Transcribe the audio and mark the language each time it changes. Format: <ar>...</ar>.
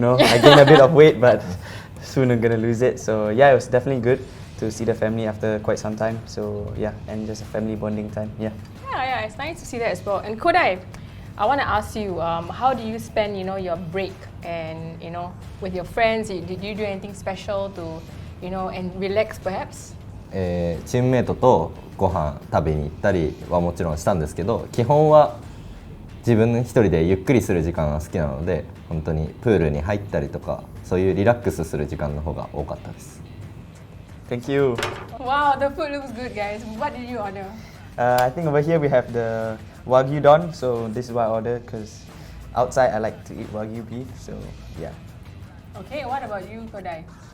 <en>I gained a bit of weight, but soon I'm gonna lose it. So it was definitely good to see the family after quite some time. So and just a family bonding time. Yeah, it's nice to see that as well. And Kodai, I want to ask you, how do you spend, your break and, with your friends? Did you do anything special to, and relax perhaps?</en> <ja>チームメイトとご飯食べに行ったりはもちろんしたんですけど、基本は自分一人でゆっくりする時間が好きなので、本当にプールに入ったりとか、そういうリラックスする時間の方が多かったです。</ja> <en>Thank you. Wow, the food looks good, guys. What did you order? I think over here we have the Wagyu Don, so this is what I ordered because outside I like to eat Wagyu beef, so yeah. Okay, what about you, Kodai?</en>